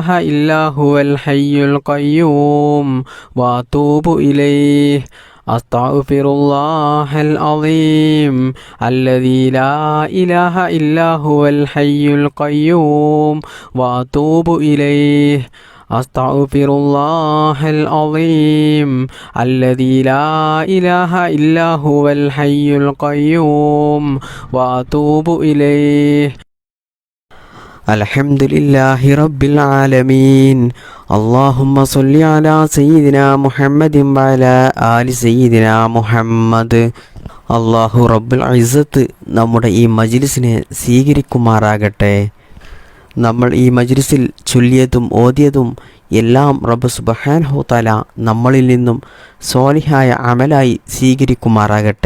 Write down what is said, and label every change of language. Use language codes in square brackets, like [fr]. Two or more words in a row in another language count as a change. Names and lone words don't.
[ar] إلا هو الحي القيوم وأتوب إليه أستغفر الله العظيم الذي لا إله إلا هو الحي القيوم وأتوب إليه أستغفر الله العظيم الذي لا إله إلا هو الحي القيوم وأتوب إليه الحمد لله رب العالمين اللهم صل على سيدنا محمد وعلى آل سيدنا محمد الله رب العزة [ml] നമ്മുടെ ഈ മജ്ലിസിനെ സ്വീകരിക്കുമാറാകട്ടെ. നമ്മൾ ഈ മജ്ലിസിൽ ചൊല്ലിയതും ഓതിയതും എല്ലാം [ar] رب سبحانه تعالى [ml] നമ്മളിൽ നിന്നും സ്വാലിഹായ അമലായി സ്വീകരിക്കുമാറാകട്ടെ.